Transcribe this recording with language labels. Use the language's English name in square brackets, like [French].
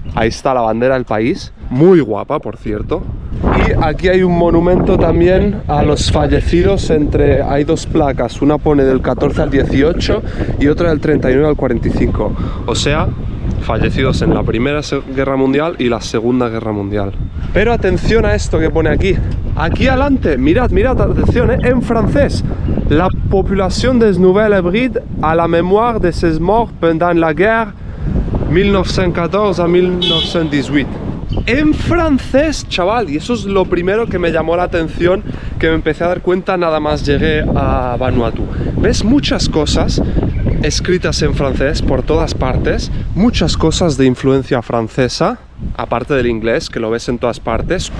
[Spanish] Ahí está la bandera del país, muy guapa, por cierto. Y aquí hay un monumento también a los fallecidos hay 2 placas, una pone del 14 al 18 y otra del 39 al 45, o sea, fallecidos en la Primera Guerra Mundial y la Segunda Guerra Mundial. Pero atención a esto que pone aquí. Aquí adelante, mirad, atención, en francés. [French] La population des Nouvelles Hebrides à la mémoire de ses morts pendant la guerre 1914 a 1918. [Spanish] En francés, chaval, y eso es lo primero que me llamó la atención, que me empecé a dar cuenta nada más llegué a Vanuatu. ¿Ves? Muchas cosas escritas en francés por todas partes, muchas cosas de influencia francesa, aparte del inglés, que lo ves en todas partes.